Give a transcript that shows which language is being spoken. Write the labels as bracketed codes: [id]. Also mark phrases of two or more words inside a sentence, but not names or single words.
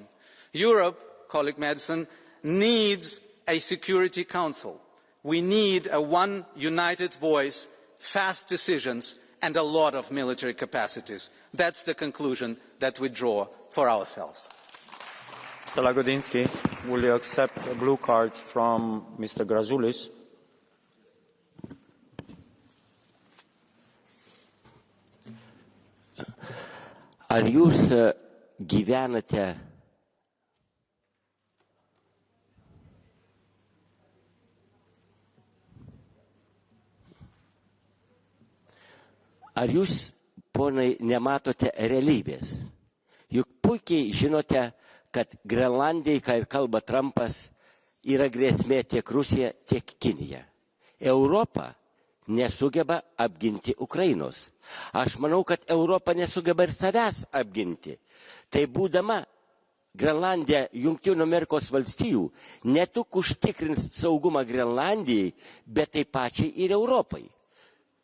[en] Europe, colleague Madison, needs a Security Council. We need a one united voice, fast decisions, and a lot of military capacities. That's the conclusion that we draw for ourselves. Mr. Lagodinsky, will you accept a blue card from Mr. Grazulis? [lt] Ar jūs gyvenate Ar jūs, ponai, nematote realybės? Juk puikiai žinote, kad Groenlandijai, ką ir kalba Trumpas, yra grėsmė tiek Rusija, tiek Kinija. Europa nesugeba apginti Ukrainos. Aš manau, kad Europa nesugeba ir savęs apginti. Tai būdama Groenlandija Jungtinių Amerikos valstijų ne tik užtikrins saugumą Groenlandijai, bet taip pačiai ir Europai.